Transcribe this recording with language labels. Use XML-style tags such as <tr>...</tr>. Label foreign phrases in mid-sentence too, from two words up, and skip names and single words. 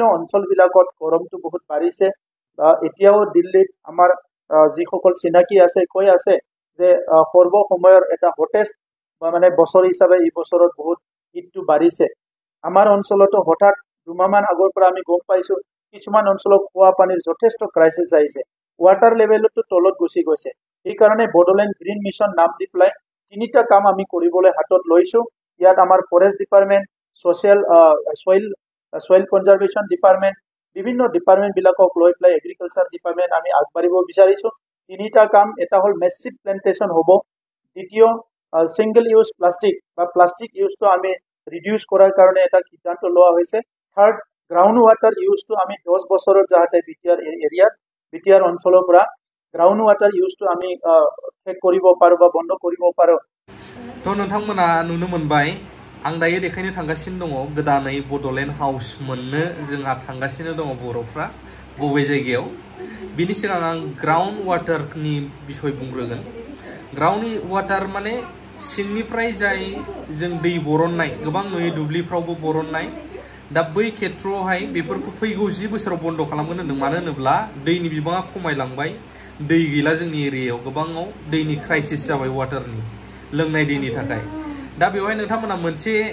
<as>অঞ্চল বিলাকত গৰমটো বহুত বাঢ়িছে এতিয়াও দিল্লীত আমাৰ যিসকল চিনাকি আছে কৈ আছে যে সৰ্ব সময়ৰ এটা হটেষ্ট মানে বছৰ হিচাপে এই বছৰত বহুত হিটটো বাঢ়িছে আমাৰ অঞ্চলতো হঠাৎ দুমাহমান আগৰ পৰা আমি গম পাইছো কিছুমান অঞ্চলত খোৱা পানীৰ যথেষ্ট ক্ৰাইসিস আহিছে</as> <en>water levelটো</en> <as>তলত গুচি গৈছে এই কাৰণে বডোলেণ্ড গ্ৰীণ মিছন নাম দি পেলাই তিনিটা কাম আমি কৰিবলৈ হাতত লৈছো ইয়াত আমাৰ</as> <en>forest department social soil conservation department</en> <as>বিভিন্ন ডিপার্টমেন্ট বিলাকক লৈ পেলাই</as> <en>agriculture department</en> <as>আমি আগবাঢ়িব বিচাৰিছো তিনিটা কাম এটা হল</as> <en>massive plantation</en> <as>হ'ব দ্বিতীয়</as> <en>single use plastic</en> <as>বা</as> <en>plastic useটো</en> <as>আমি রিডিউস কৰাৰ কাৰণে এটা সিদ্ধান্ত লোৱা হৈছে</as> <en>third ground water useটো</en> <as>আমি 10 বছৰৰ যাহতে বিটিআর অঞ্চলৰ পৰা</as> <en>ground water useটো</en> <as>আমি শেষ কৰিব পাৰো বা বন্ধ কৰিব পাৰো</as> <brx>তো नोंथांमोना नुनो मोनबाय आं दायो देखायनो थांगासिनो दङ गोदानै बडलेण्ड हाउस मोननो जोंहा थांगासिनो दङ बर'फ्रा बबे जायगायाव बिनि सिगां आं</brx> <en>ground waterनि</en> <brx>बिसय बुंग्रोगोन</brx> <en>ground water</en> <brx>माने सिंनिफ्राय जाय जों दै बरननाय गोबां नुयो दुब्लिफ्रावबो बरननाय दा बै खेत्रआवहाय बेफोरखौ फैगौ 10 बोसोराव बन्द खालामगोन होनदों मानो होनोब्ला दैनि बिबाङा खमायलांबाय दै गैला जोंनि एरियायाव गोबाङाव दैनि क्राइसिस जाबाय वाटारनि लोंनाय दैनि थाखाय दा बेवहाय नोंथांमोना मोनसे</brx>